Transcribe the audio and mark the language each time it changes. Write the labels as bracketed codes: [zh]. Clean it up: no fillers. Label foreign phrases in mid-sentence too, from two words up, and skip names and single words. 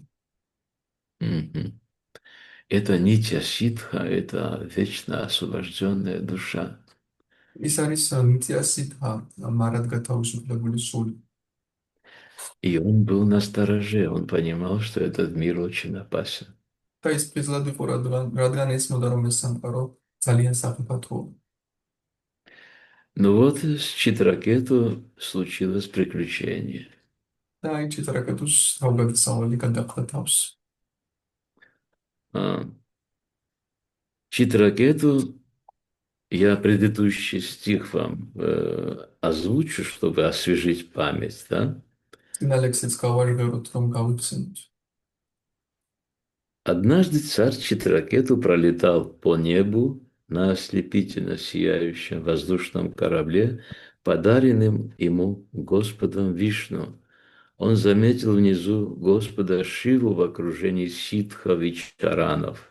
[ru] Мгм. Это [sa] नित्य सिद्ध, [ru] это вечно освобожденная душа. [ka] ის არის [sa] नित्य सिद्ध, [ka] მარად გათავისუფლებული სული. [ru] И он был на стороже, он понимал, что этот мир очень опасен. [ka] და ის ფხიზლად იყო, რადგან ეცნობდა, რომ ეს სამყარო ძალიან საფრთხოა. [ru] Но вот с Читракету случилось приключение. [ka] და აი ჩიტრაკეტუს თავგადასავალი გადაყდა თავს. [ru] Читракету, я предыдущий стих вам озвучу, чтобы освежить память, да? [ka] წინა ლექსიც გავაჟღეროთ, რომ გავიხსენოთ. [ru] Однажды царь Читракету пролетал по небу на ослепительно сияющем воздушном корабле, подаренным ему Господом Вишну. Он заметил внизу Господа Шиву в окружении ситхов и чаранов.